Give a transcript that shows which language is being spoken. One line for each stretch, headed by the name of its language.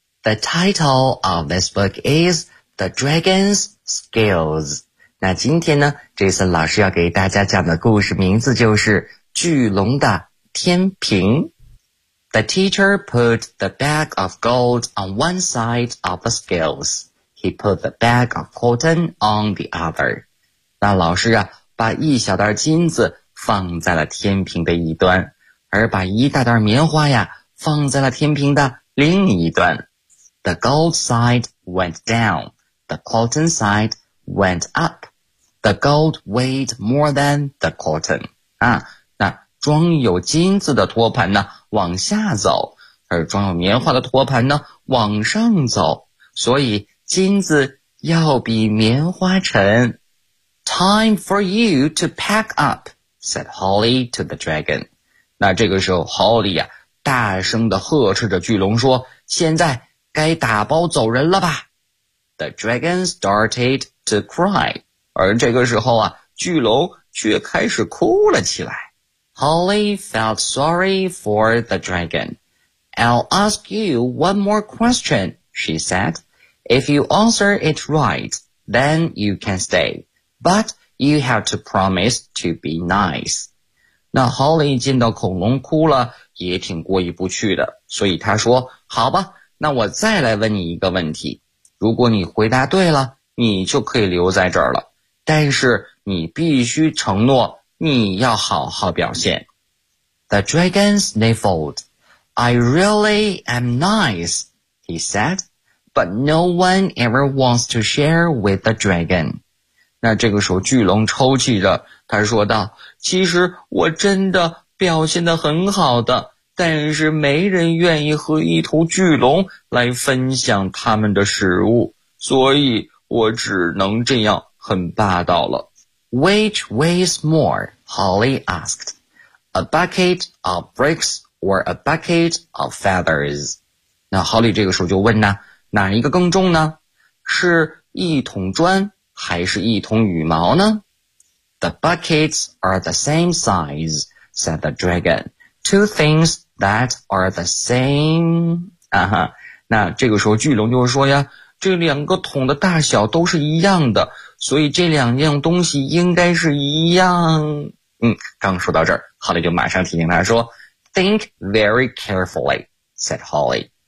English: The title of this book is The Dragon's Scales.
Chinese: 那今天呢，这次老师要给大家讲的故事名字就是巨龙的天平。
English: The teacher put the bag of gold on one side of the scales. He put the bag of cotton on the other.
Chinese: 那老师啊，把一小袋金子放在了天平的一端，而把一大袋棉花呀放在了天平的另一端。
English: The gold side went down. The cotton side went up. The gold weighed more than the cotton.
Chinese: 啊，那装有金子的托盘呢往下走，而装有棉花的托盘呢往上走，所以金子要比棉花沉。
English: Time for you to pack up, said Holly to the dragon.
Chinese: 那这个时候 Holly 啊大声地呵斥着巨龙说，现在该打包走人了吧。
English: The dragon started to cry.
Chinese: 而这个时候啊，巨龙却开始哭了起来。
English: Holly felt sorry for the dragon. I'll ask you one more question, she said. If you answer it right, then you can stay. But you have to promise to be nice.
Chinese: 那 Holly 见到恐龙哭了也挺过意不去的，所以他说，好吧，那我再来问你一个问题。如果你回答对了，你就可以留在这儿了。但是你必须承诺你要好好表现。
English: The dragon sniffled. I really am nice, he said, but no one ever wants to share with the dragon.
Chinese: 那这个时候巨龙抽泣着，他说道，其实我真的表现得很好的，但是没人愿意和一头巨龙来分享他们的食物，所以我只能这样很霸道了。
English: Which weighs more, Holly asked, a bucket of bricks or a bucket of feathers?
Chinese: 那 Holly 这个时候就问呢，哪一个更重呢？是一桶砖还是一桶羽毛呢？
English: The buckets are the same size, said the dragon. Two things that are the same.
Chinese: 啊哈，那这个时候巨龙就说呀，这两个桶的大小都是一样的，所以这两样东西应该是一样。嗯，刚说到这儿，哈利就马上提醒他说
English: Think very carefully, said Holly.